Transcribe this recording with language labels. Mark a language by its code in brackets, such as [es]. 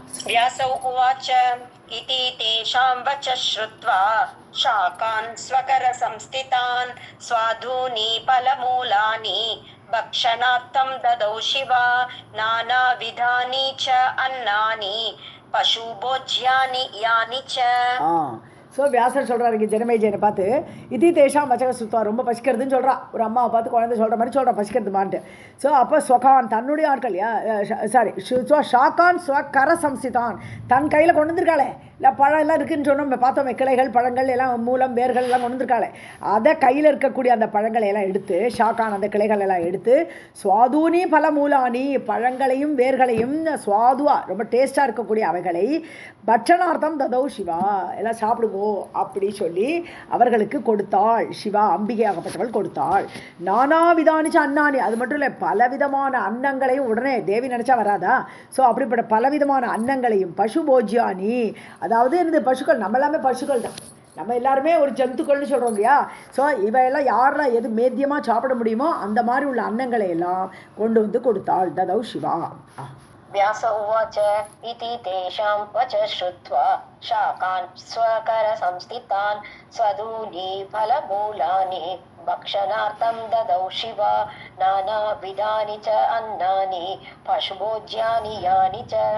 [sa] व्यासौ उवाच इति तेषां वचः श्रुत्वा शाकान् स्वकरसंस्थितान् स्वाधूनि फलमूलानि भक्षणार्थं ददौ शिवा नानाविधानि च अन्नानि पशुभोज्यानि यानि च। [ta] ஸோ வியாசர் சொல்கிறார் இங்கே ஜனமேஜயனை பார்த்து, இது [sa] தேஷாம் வச்சக சுத்தா, [ta] ரொம்ப பசிக்கிறதுன்னு சொல்கிறா. ஒரு அம்மாவை பார்த்து குழந்தை சொல்கிற மாதிரி சொல்கிறா, பசிக்கிறதுமான்ட்டு. ஸோ அப்போ ஸ்வகான், தன்னுடைய ஆட்கள், சாரி ஷாக்கான் ஸ்வகர சம்சிதான், தன் கையில் கொண்டு வந்திருக்காளே, இல்லை பழம் எல்லாம் இருக்குதுன்னு சொன்னோம், பார்த்தோம், கிளைகள் பழங்கள் எல்லாம் மூலம் வேர்கள் எல்லாம் கொண்டு வந்திருக்காளே, அதை கையில் இருக்கக்கூடிய அந்த பழங்களை எல்லாம் எடுத்து, ஷாக்கான் அந்த கிளைகள் எல்லாம் எடுத்து, சுவாதூனி பல மூலானி, பழங்களையும் வேர்களையும் சுவாதுவா ரொம்ப டேஸ்டாக இருக்கக்கூடிய அவைகளை பட்சணார்த்தம் ததௌ சிவா, எல்லாம் சாப்பிடுவோம் அப்படி சொல்லி அவர்களுக்கு கொடுத்தாள். சிவா, அம்பிகையாகப்பட்டவள் கொடுத்தாள். நானாவிதானிச்ச அன்னானி, அது மட்டும் இல்லை, பலவிதமான அன்னங்களையும், உடனே தேவி நினச்சா வராதா, ஸோ அப்படிப்பட்ட பலவிதமான அன்னங்களையும், பசு போஜ்யானி, அதாவது இந்த பசுக்கள், நம்ம எல்லாமே பசுக்கள் தான், நம்ம எல்லாருமே ஒரு ஜந்துக்கள்னு சொல்கிறோம் இல்லையா. ஸோ இவையெல்லாம் யாரெல்லாம் எது மேத்தியமாக சாப்பிட முடியுமோ அந்த மாதிரி உள்ள அன்னங்களை எல்லாம் கொண்டு வந்து கொடுத்தாள். [sa] ததௌ சிவா. व्यास उवाच इति तेषां वचः श्रुत्वा शाकान् स्वकरसंस्थितान् स्वधूनि फलमूलानि भक्षणार्थं ददौ शिवा नानाविधानि च अन्नानि पशुभोज्यानि यानि च।